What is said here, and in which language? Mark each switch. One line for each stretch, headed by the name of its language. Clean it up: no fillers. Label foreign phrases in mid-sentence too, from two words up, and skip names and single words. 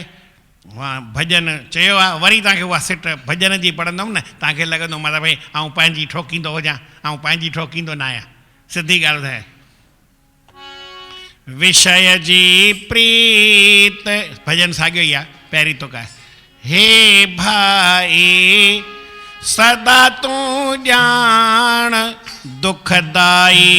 Sindhi: भॼन चयो आहे, वरी तव्हांखे उहा सिट भॼन जी पढ़ंदुमि न, तव्हांखे लॻंदो मतिलबु भई आउं पंहिंजी ठोकींदो हुजां, आउं पंहिंजी ठोकींदो न आहियां। सिधी ॻाल्हि ॿुधाए, विषय जी प्रीत, भॼन साॻियो ई आहे, पहिरीं तो का, हे भाई सदा तूं ॼाण दुखदाई,